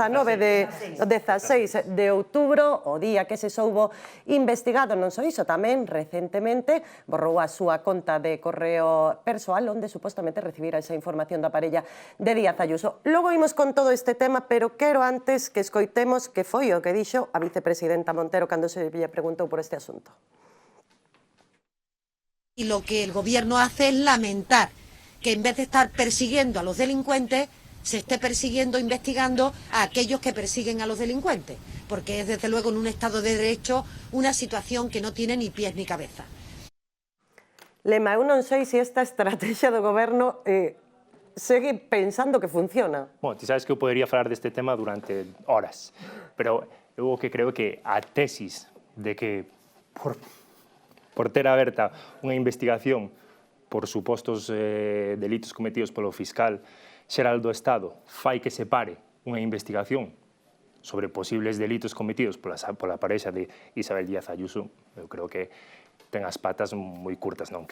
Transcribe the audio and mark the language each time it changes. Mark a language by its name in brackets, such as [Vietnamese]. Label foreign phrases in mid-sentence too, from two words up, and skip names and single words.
[Galician] 16 de outubro, o día que se soubo investigado, non só iso, tamén, recentemente, borrou a súa conta de correo persoal, onde supostamente recibira esa información da parella de Díaz Ayuso. Logo imos con todo este tema, pero quero antes que escoitemos que foi o que dixo a vicepresidenta Montero cando se lle preguntou por este asunto. [Spanish] Y lo que el gobierno hace es lamentar que en vez de estar persiguiendo a los delincuentes, se esté persiguiendo, investigando a aquellos que persiguen a los delincuentes, porque es desde luego en un Estado de Derecho una situación que no tiene ni pies ni cabeza. [Galician] Lema, eu non sei se esta estrategia do goberno segue pensando que funciona. Bueno, ti sabes que eu podería falar deste tema durante horas, pero eu o que creo que a tesis de que por ter aberta unha investigación por supostos delitos cometidos polo fiscal xeral do Estado fai que se pare unha investigación sobre posibles delitos cometidos pola parexa de Isabel Díaz Ayuso, eu creo que ten as patas moi curtas, non?